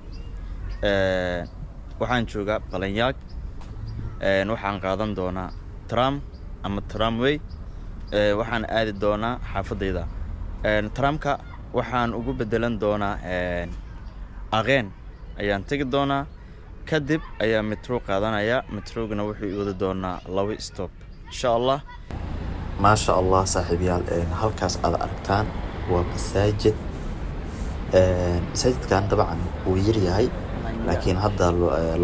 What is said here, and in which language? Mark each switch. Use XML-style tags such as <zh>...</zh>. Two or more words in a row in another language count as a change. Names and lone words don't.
<so>waxaan joogaa Balanyaag waxaan qaadan doonaa tram ama tramway waxaan aadi doonaa xaafadeyda. tramka waxaan ugu bedelan doonaa aqeen ayaan tagi doonaa kadib ayaa metro qaadanaya. metrogana wuxuu i wadi doonaa 2 stop</so> <ar>إن شاء الله. ما شاء الله صاحبيال</ar> <so>halkaas aad aragtaan waa masaajid masaajidkan dabcan wuu yar yahay laakiin hadda la</so>